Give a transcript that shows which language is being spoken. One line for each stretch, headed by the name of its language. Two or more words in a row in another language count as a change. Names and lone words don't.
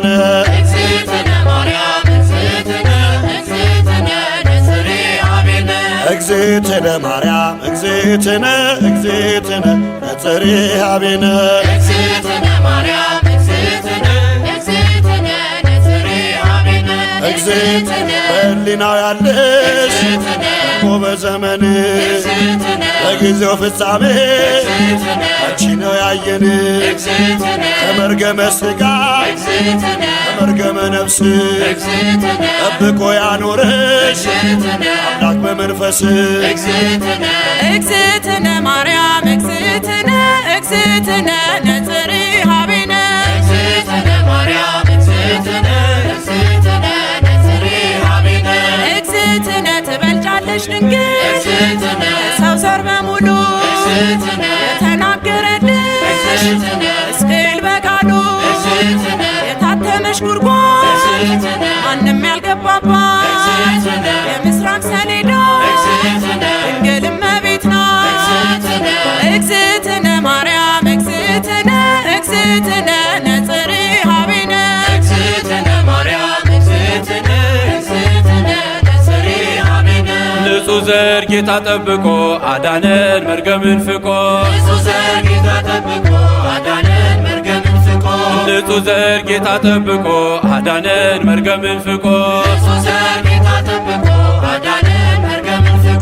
Geez: እግዝእትነ ማርያም እግዝእትነ እግዝእትነ ነጽሬ ሀቤነ እግዝእትነ ማርያም እግዝእትነ እግዝእትነ ነጽሬ ሀቤነ እግዝእትነ ማርያም እግዝእትነ እግዝእትነ ነጽሬ ሀቤነ
Amharic: እግዝእትነ በሕሊናው ያለሽ እኮ በዘመንሽ በጊዜው ፍጻሜ አንቺ ነው ያየን ከመርገመ ሥጋ ከመርገመ ነፍስ ጠብቆ ያኖረሽ አምላክ በመንፈስ
Geez: እግዝእትነ ማርያም እግዝእትነ እግዝእትነ ነጽሬ ሀቤነ እግዝእትነ ማርያም እግዝእትነ እግዝእትነ ነጽሬ ሀቤነ እግዝእትነ
Amharic: ትበልጫለሽ ድንግል ሰው ዘር በሙሉ የተናገረልሽ ሕዝቅኤል በቃሉ የታተመሽ ጉድጓድ ማንም ያልገባባት የምስራቅ ሰሌዳ ድንግል እመቤት ናት።
Geez: እግዝእትነ ማርያም እግዝእትነ እግዝእትነ ነጽሬ ሀቤነ እግዝእትነ ማርያም እግዝእትነ እግዝእትነ ነጽሬ ሀቤነ
Amharic: ንጹሕ ዘር ጌታ ጠብቆ አዳነን መርገምን ፍቆ ንጹሕ ዘር ጌታ ጠብቆ አዳነን መርገምን ፍቆ ንጹሕ ዘር ጌታ ጠብቆ አዳነን መርገምን ፍቆ ንጹሕ ዘር ጌታ ጠብቆ አዳነን መርገምን ፍቆ